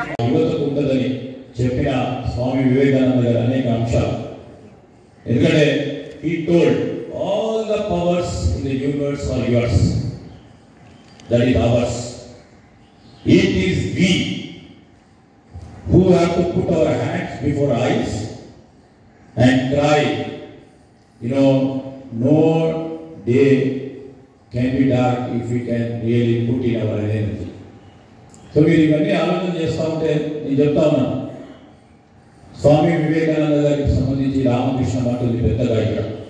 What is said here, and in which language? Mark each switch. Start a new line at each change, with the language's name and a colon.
Telugu: యువతకు ఉండదని చెప్పిన స్వామి వివేకానంద గారి అనేక అంశాలు. ఎందుకంటే
English: he told all the powers in the universe are yours, that is ours. It is we who have to put our hands before eyes and cry. You know, no day can be dark if we can really put in our energy.
Telugu: So మీరు ఇవన్నీ ఆలోచన చేస్తూ ఉంటే నేను చెప్తా ఉన్నాను, స్వామి వివేకానంద గారికి సంబంధించి రామకృష్ణ మఠ్ ఉంది పెద్దగా ఇక్కడ.